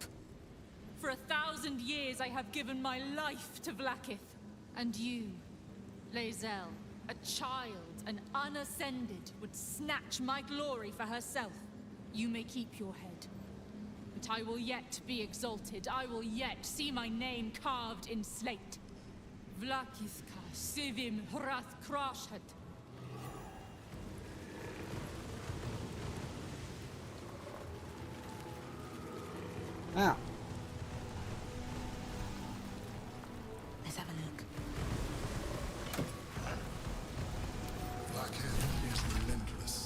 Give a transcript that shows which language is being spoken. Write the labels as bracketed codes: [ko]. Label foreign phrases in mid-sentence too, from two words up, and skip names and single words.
[en] For 1,000 years I have given my life to Vlaakith. And you, Lae'zel, a child, an unascended, would snatch my glory for herself. You may keep your head. But I will yet be exalted. I will yet see my name carved in slate. Vlaakith ka sivim hrath krashet. Now. Let's have a look. Vlaakith is relentless.